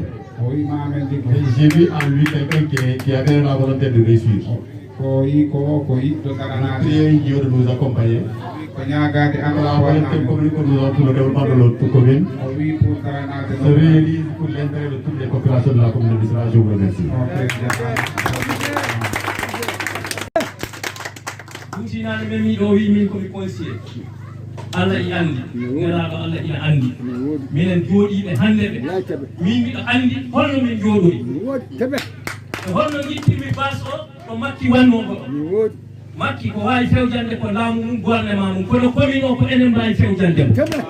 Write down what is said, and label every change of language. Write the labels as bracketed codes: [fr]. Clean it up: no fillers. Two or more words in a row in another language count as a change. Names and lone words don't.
[fr] J'ai vu en lui quelqu'un qui avait la volonté de réussir. Priez Dieu de nous accompagner. La volonté commune que nous avons pour le développement de notre commune se réalise pour l'intérêt de toutes les populations de la commune de Missirah. Je vous remercie. [ff] Allah i andi ngaraɗo Allah ina andi minen jooɗiɓe hande ɓe min mbiɗo andi holno min jooɗoyi e holno yittirmi bas o ɗo makki wanno ko ɗo makki ko wawi fewjande ko laamu mum gouvernement mum kono commune o ko enen mbawi fewjande mo